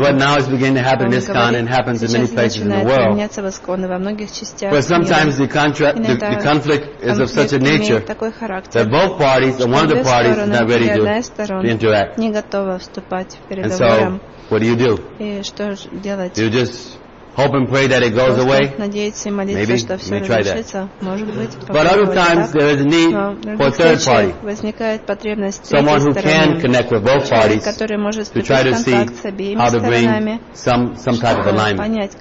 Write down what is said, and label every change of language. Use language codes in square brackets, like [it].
[en] What now is beginning to happen in this town and happens in many places in the world. But sometimes the conflict is of such a nature that both parties, one of the parties, is not ready to interact. [ru] Не готова вступать в переговоры. [en] And so, what do you do? [ru] И что делать? [en] You just hope and pray that it goes away. Maybe you may try that. But other times there is a need for a third party. Someone who can connect with both parties to try to see how to bring some type of alignment.